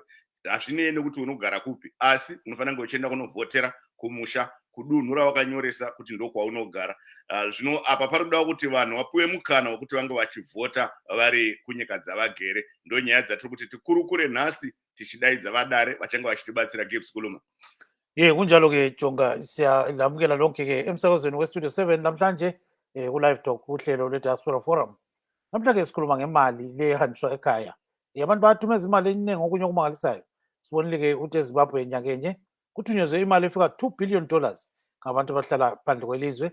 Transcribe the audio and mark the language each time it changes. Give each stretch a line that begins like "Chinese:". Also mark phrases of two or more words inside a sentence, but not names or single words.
Shona: Hazvinei nekuti unogara kupi, asi unofanira kunge uchienda kunovhotera kumusha, kudunhu rawakanyoresa kuti ndokwaunogara. Zvino apa parikuda kuti vanhu vapiwe mukana wekuti vange vachivhota vari kunyika dzavagere. Ndo nyaya dzatiri kuti tikurukure nhasi tichidaidza vadare vachange vachitibatsira.
North Ndebele: Gibbs, kuluma. Kunjalo-ke Jonga, siyalamukela lonke-ke emsakazweni weStudio 7 namhlanje ku-Livetalk kuhlelo lwe-Diaspora Forum. Namhlanje sikhuluma ngemali le ehanjiswa ekhaya. Abantu bayathumeza imali eningi okunye okumangalisayo. sibonile-ke ukuthi eZimbabwe nyakenye kuthunyezwe imali efika $2 billion ngabantu abahlala phandle kwelizwe.